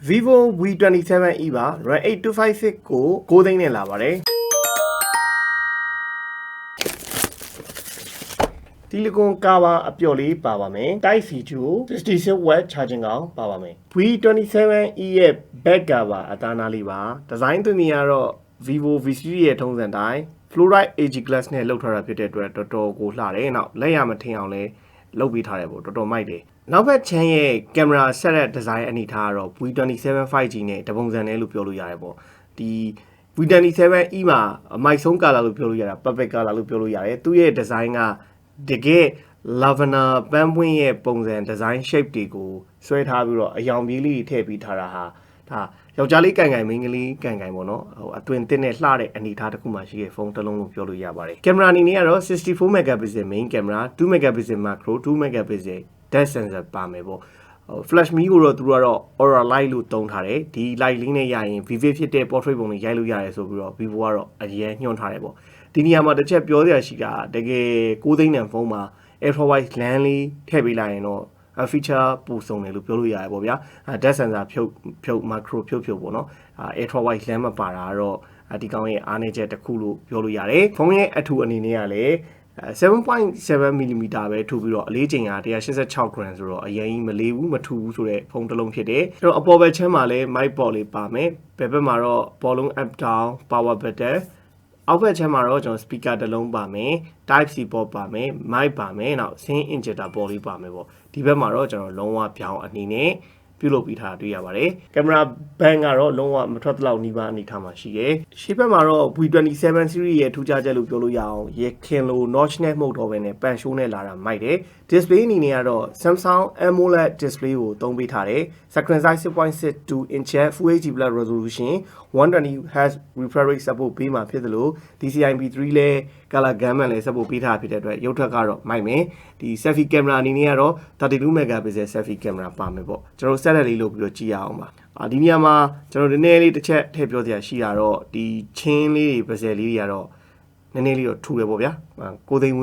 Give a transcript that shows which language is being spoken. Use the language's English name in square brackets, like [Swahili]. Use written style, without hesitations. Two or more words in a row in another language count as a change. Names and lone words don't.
[Burmese] ViVO V27E ပါ RAM 8256ကို6သိန်းနဲ့လာပါတယ်တီလီကွန်ကာဗာအပျော်လေးပါပါမယ် [English] Type C 66W charging [Burmese] ကောင်ပါပါမယ် V27E ရဲ့ [English] back cover [Burmese] အသားနားလေးပါ design သွင်းနေရတော့ ViVO V series ရဲ့ထုံးစံတိုင်း [English] fluoride AG glass [Burmese] နဲ့လုပ်ထားတာဖြစ်တဲ့အတွက်တော်တော်ကိုလှတယ်နောက်လက်ရမထင်အောင်လဲလုပ်ပေးထားတယ်ပေါ့တော် တော်မိုက်တယ်နောက်ဘက်ချမ်းရဲ့ကင်မရာဆက်တဲ့ဒီဇိုင်းအနေထားကတော့ V27 5G နဲ့တပုံစံနဲ့လို့ပြောလို့ရတယ်ပေါ့ဒီ V27E မှာမိုက်ဆုံးကာလာလို့ပြောလို့ရတာ [English] perfect color [Burmese] လို့ပြောလို့ရတယ်သူ့ရဲ့ဒီဇိုင်းကတကယ် lavender ပန်းပွင့်ရဲ့ ပုံစံ [English] design shape [Burmese] တွေကိုဆွဲထားပြီးတော့အယောင်ပြေးလေးထည့်ပြီးထားတာဟာဒါယောက်ျားလေးကန်ကန်မိန်းကလေးကန်ကန်ပေါ့နော်ဟိုအတွင်တင်နဲ့လှတဲ့အနေထားတစ်ခုမှရှိတဲ့ဖုန်းတစ်လုံးလို့ ပြောလို့ရပါတယ်ကင်မရာအနေနဲ့ကတော့ [English] 64 megapixel main camera 2 megapixel macro 2 megapixel depth sensor [Burmese] ပါမယ်ပေါ့ [English] flash me [Burmese] ကိုတော့သူတို့ကတော့ [English] aura light [Burmese] လို့သုံးထားတယ်ဒီ light လေးနဲ့ရရင် vivid ဖြစ်တဲ့ portrait ပုံလေးရိုက်လို့ရတယ်ဆိုပြီးတော့ vivo ကတော့အရင်ညွှန်ထားတယ်ပေါ့ဒီနေရာမှာတစ်ချက်ပြောစရာရှိတာတကယ်6သိန်းတန်ဖုန်းမှာ [English] ultra wide lens [Burmese] လေးထည့်ပေးလိုက်ရင်တော့ feature ပိုစုံတယ်လို့ပြောလို့ရတယ်ပေါ့ဗျာ [English] depth sensor [Burmese] ဖြုတ် macro ဖြုတ်ပေါ့နော် [English] ultra wide lens [Burmese] မပါတာတော့ဒီကောင်ရဲ့အားနည်းချက်တစ်ခုလို့ပြောလို့ရတယ်ဖုန်းရဲ့အထူအနေနဲ့ကလည်း 7.7mm ပဲထူပြီးတော့အလေးချိန်က186 gram ဆိုတော့အရင်မလေးဘူးမထူဘူးဆိုတဲ့ဖုန်းတစ်လုံးဖြစ်တယ်အဲ့တော့အပေါ်ဘက်ချမ်းမှာလည်း [English] mic port [Burmese] လေးပါမယ်ဘယ်ဘက်မှာတော့ [English] volume up down power button [Burmese] အောက်ဘက်ချမ်းမှာတော့ကျွန်တော် speaker တစ်လုံးပါမယ် [English] type C port [Burmese] ပါမယ် mic ပါမယ်နောက် [English] sync injector port [Burmese] လေးပါမယ်ပေါ့ဒီဘက်မှာတော့ကျွန်တော်လုံးဝပြောင်းအနေနဲ့ပြုလုပ်ပြီးထားတွေ့ရပါတယ်ကင်မရာဘန်ကတော့လုံးဝမထွက် တဲ့လောက်နီးပါးအနေထားမှာရှိတယ်ရှေ့ဘက်မှာတော့ [English] V27 series [Burmese] ရဲ့ထူးခြားချက်လို့ပြောလို့ရအောင်ရခင်လို notch နဲ့မှုတ်တော့ပဲနဲ့ပန်ရှိုးနဲ့လာတာမိုက်တယ် display အနေနဲ့ကတော့ [English] Samsung AMOLED display [Burmese] ကိုသုံးပေးထားတယ် [English] screen size 6.62 inch Full HD Plus resolution 120Hz refresh rate support [Burmese] ပေးမှာဖြစ်သလို DCI-P3 လဲ [English] color gamut [Burmese] လဲ support ပေးထားဖြစ်တဲ့အတွက်ရုပ်ထွက် ကတော့မိုက်မယ်ဒီ [English] selfie camera [Burmese] အနေနဲ့ကတော့ [English] 32 megapixel selfie camera [Burmese] ပါမယ်ပေါ့ကျွန်တော်ဆက်လက်လေးလုပ်ပြီးတော့ကြည့်ရအောင်ပါဒီနေရာမှာကျွန်တော်နည်းနည်းလေးတစ်ချက်ထည့်ပြောစရာရှိတာတော့ဒီချင်းလေးတွေပစယ်လေးတွေကတော့နည်းနည်းလေးတော့ထူတယ်ပေါ့ဗျာ6သိန်းဝ